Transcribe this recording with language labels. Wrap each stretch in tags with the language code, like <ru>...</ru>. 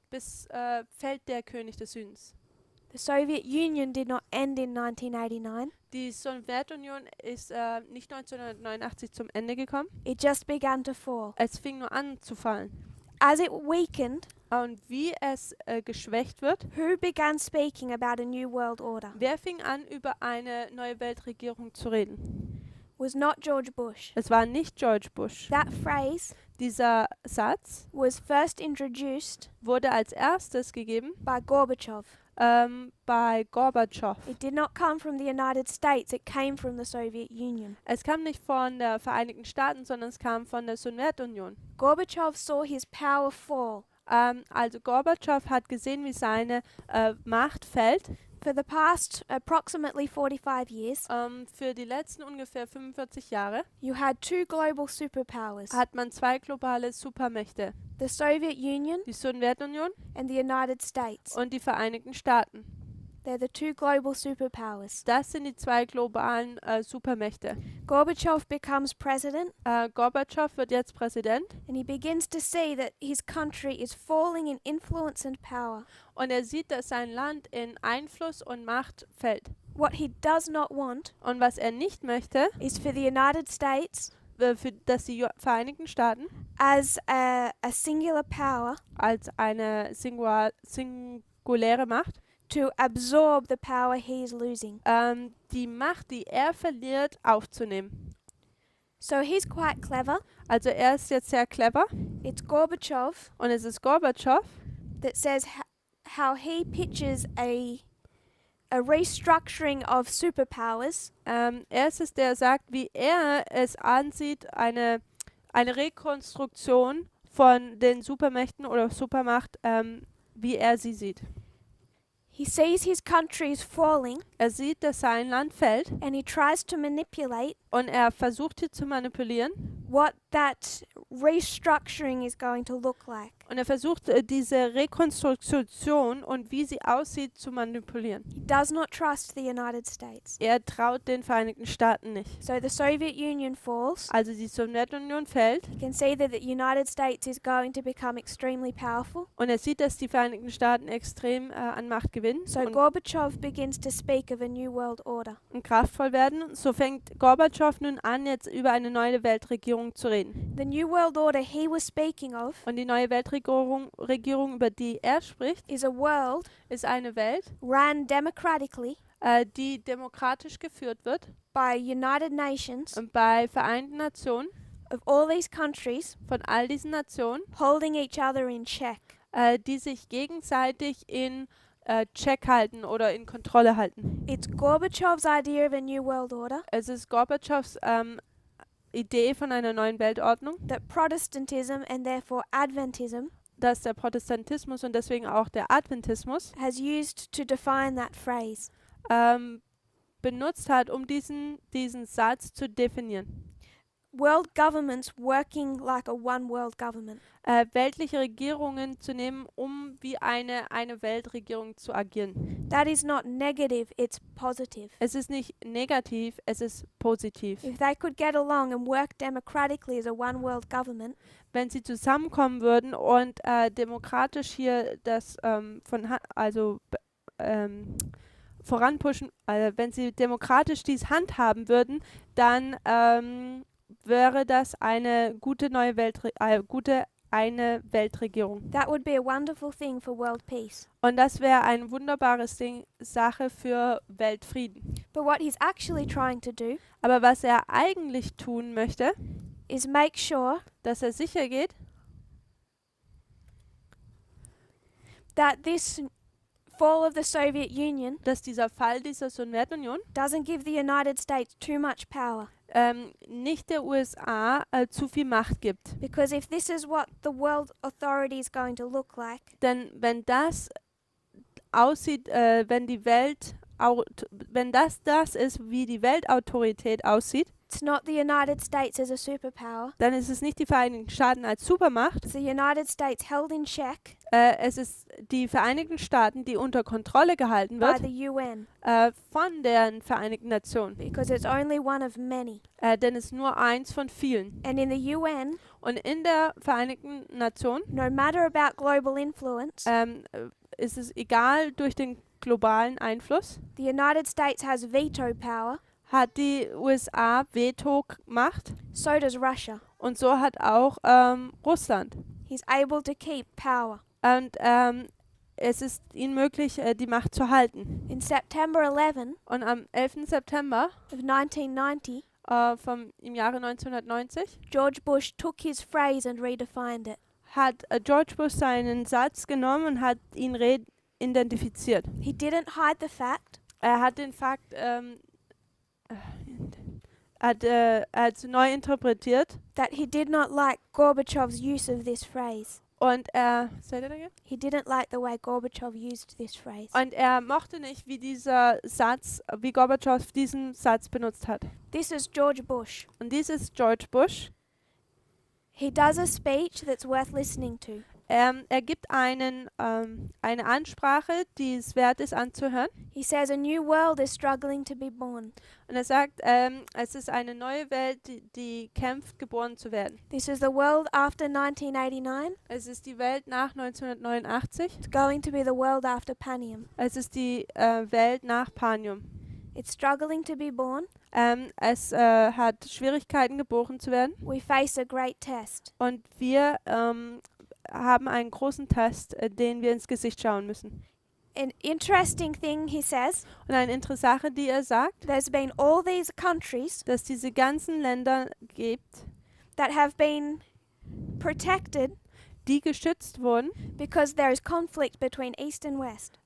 <de>fällt der König des Südens.</de> <en>The Soviet Union did not end in 1989.</en> <de>Die Sowjetunion ist nicht 1989 zum Ende gekommen.</de> <en>It just began to fall.</en> <de>Es fing nur an zu fallen.</de> <en>As it weakened,</en> <de>Und wie es geschwächt wird,</de> <en>who began speaking about a new world order?</en> <de>wer fing an, über eine neue Weltregierung zu reden?</de> <en>Was not George Bush.</en> <de>Es war nicht George Bush.</de> <en>That phrase</en> <de>Dieser Satz</de> <en>was first introduced</en> <de>wurde als erstes gegeben</de> <en>by Gorbachev.</en> <de>bei Gorbatschow.</de> <en>It did not come from the United States, it came from the Soviet Union.</en> <de>Es kam nicht von den Vereinigten Staaten, sondern es kam von der Sowjetunion.</de> <en>Gorbachev saw his power fall.</en> <de>Also Gorbatschow hat gesehen, wie seine Macht fällt.</de> <en>For the past approximately 45 years,</en> <de>Für die letzten ungefähr 45 Jahre</de> <en>you had two global superpowers,</en> <de>hat man zwei globale Supermächte,</de> <en>the Soviet Union</en> <de>die Sowjetunion</de> <en>and the United States.</en> <de>und die Vereinigten Staaten.</de> <en>They're the two global superpowers.</en> <de>Das sind die zwei globalen Supermächte.</de> <en>Gorbachev becomes president</en> <de>Gorbatschow wird jetzt Präsident</de> <en>and he begins to see that his country is falling in influence and power.</en> <de>und er sieht, dass sein Land in Einfluss und Macht fällt.</de> <en>What he does not want</en> <de>Und was er nicht möchte,</de> <en>is for the United States</en> <de>dass die Vereinigten Staaten</de> <en>as a singular power</en> <de>als eine singuläre Macht</de> <en>to absorb the power he is losing.</en> <de>die Macht, die er verliert, aufzunehmen.</de> <en>So he's quite clever.</en> <de>Also er ist jetzt sehr clever</de> <en>It's Gorbachev</en> <de>und es ist Gorbatschow,</de> <en>that says how he pictures a restructuring of superpowers</en> <de>er ist es, der sagt, wie er es ansieht, eine Rekonstruktion von den Supermächten oder Supermacht, wie er sie sieht.</de> <en>He sees his country is falling</en> <de>Er sieht, dass sein Land fällt</de> <en>and he tries to manipulate</en> <de>und er versucht hier zu manipulieren</de> <en>what that restructuring is going to look like.</en> <de>Und er versucht, diese Rekonstruktion und wie sie aussieht, zu manipulieren.</de> <en>He does not trust the United States.</en> <de>Er traut den Vereinigten Staaten nicht.</de> <en>So the Soviet Union falls.</en> <de>Also die Sowjetunion fällt</de> <en>You can see that the United States is going to become extremely powerful.</en> <de>und er sieht, dass die Vereinigten Staaten extrem an Macht gewinnen</de> <en>So</en> <de>und</de> <en>Gorbachev begins to speak of a new world order.</en> <de>kraftvoll werden. So fängt Gorbatschow nun an, jetzt über eine neue Weltregierung zu reden.</de> <en>The new world order he was speaking of</en> <de>Und die neue Weltregierung, über die er spricht,</de> <en>is a world</en> <de>ist eine Welt,</de> <en>run democratically</en> <de>die demokratisch geführt wird</de> <en>by United Nations</en> <de>und bei Vereinten Nationen</de> <en>of all these countries</en> <de>von all diesen Nationen,</de> <en>holding each other in check.</en> <de>die sich gegenseitig in Check halten oder in Kontrolle halten.</de> <en>It's Gorbachev's idea of a new world order</en> <de>Es ist Gorbatschows Idee von einer neuen Weltordnung,</de> <en>that Protestantism and therefore Adventism</en> <de>dass der Protestantismus und deswegen auch der Adventismus</de> <en>has used to define that phrase.</en> <de>benutzt hat, um diesen Satz zu definieren.</de> <en>World governments working like a one world government.</en> <de>Weltliche Regierungen zu nehmen, um wie eine Weltregierung zu agieren.</de> <en>That is not negative, it's positive.</en> <de>Es ist nicht negativ, es ist positiv.</de> <en>If they could get along and work democratically as a one world government,</en> <de>Wenn sie zusammenkommen würden und demokratisch hier das voranpushen, wenn sie demokratisch dies handhaben würden, dann wäre das eine gute neue eine Weltregierung.</de> <en>that would be a wonderful thing for world peace.</en> <de>Und das wäre eine wunderbare Sache für Weltfrieden.</de> <en>But what he's actually trying to do</en> <de>Aber was er eigentlich tun möchte,</de> <en>is make sure</en> <de>dass er sicher geht,</de> <en>that this fall of the Soviet Union</en> <de>dass dieser Fall dieser Sowjetunion</de> <en>doesn't give the United States too much power.</en> <de>nicht der USA zu viel Macht gibt.</de> <en>Because if this is what the world authority is going to look like,</en> <de>Denn wenn das aussieht, wenn das ist, wie die Weltautorität aussieht,</de> <en>it's not the United States as a superpower.</en> <de>dann ist es nicht die Vereinigten Staaten als Supermacht.</de> <en>It's the United States held in check</en> <de>Es ist die Vereinigten Staaten, die unter Kontrolle gehalten</de> <en>by the UN.</en> <de>von den Vereinigten Nationen.</de> <en>Because it's only one of many.</en> <de>Denn es ist nur eins von vielen.</de> <en>And in the UN,</en> <de>Und in der Vereinigten Nationen</de> <en>no matter about global influence,</en> <de>ist es egal durch den globalen Einfluss,</de> <en>the United States has veto power,</en> <de>hat die USA Veto-Macht</de> <en>so does Russia.</en> <de>und so hat auch Russland.</de> <en>He's able to keep power.</en> <de>Und es ist ihnen möglich, die Macht zu halten.</de> <en>In September 11</en> <de>Und am 11. September</de> <en>of 1990,</en> <de>im Jahre 1990</de> <en>George Bush took his phrase and redefined it.</en> <de>hat George Bush seinen Satz genommen und hat ihn identifiziert.</de> <en>He didn't hide the fact</en> <de>Er hat den Fakt hat neu interpretiert</de> <en>that he did not like Gorbachev's use of this phrase. und say that again? He didn't like the way Gorbachev used this phrase.</en> <de>Und er mochte nicht, wie Gorbatschow diesen Satz benutzt hat.</de> <en>This is George Bush.</en> <de>Und dies ist George Bush.</de> <en>He does a speech that's worth listening to.</en> <de>Er gibt eine Ansprache, die es wert ist anzuhören.</de> <en>He says a new world is struggling to be born.</en> <de>Und er sagt, es ist eine neue Welt, die kämpft, geboren zu werden.</de> <en>This is the world after 1989.</en> <de>Es ist die Welt nach 1989.</de> <en>It's going to be the world after Panium.</en> <de>Es ist die Welt nach Panium.</de> <en>It's struggling to be born.</en> <de>Es hat Schwierigkeiten, geboren zu werden.</de> <en>We face a great test.</en> <de>Und wir haben einen großen Test, den wir ins Gesicht schauen müssen.</de> <en>An interesting thing he says,</en> <de>Und eine interessante Sache, die er sagt,</de> <en>there's been all these countries</en> <de>dass diese ganzen Länder gibt,</de> <en>that have been protected</en> <de>die geschützt wurden,</de> <en>because there is conflict between East and West.</en>